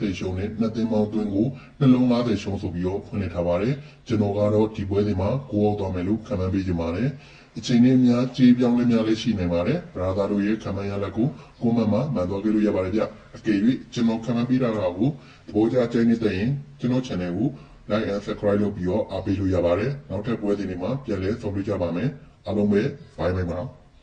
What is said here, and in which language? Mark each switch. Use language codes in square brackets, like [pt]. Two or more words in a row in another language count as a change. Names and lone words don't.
[my] တဲ့ရှုံးနဲ့နှစ်သင်းပေါင်းတွင်းကိုနှလုံး50ရှုံးဆိုပြီးတော့ဖွင့်လှစ်ထားပါတယ်ကျွန်တော်ကတော့ဒီပွဲစဉ်မှာကိုအောင်သွားမယ်လို့ခံမှန်းပေးချင်ပါတယ်အချိန်နဲ့များကြေးပြောင်းလဲများလည်းရှိနိုင်ပါတယ်ရာဇာတို့ရဲ့ခံမှန်းရလဒ်ကိုကွန်မန့်မှာမှန်သွားကြလို့ရပါတယ်ဗျအကယ်၍ကျွန်တော်ခံမှန်းပေးတာကိုသဘောကျကြိုက်နေတဲ့ရင်ကျွန်တော် channel ကို [en] like and subscribe [my] လုပ်ပြီးတော့အားပေးလို့ရပါတယ်နောက်ထပ်ပွဲစဉ်တွေမှာပြန်လည်ဆုံတွေ့ကြပါမယ်အားလုံးပဲ [en] bye bye [my] ပါ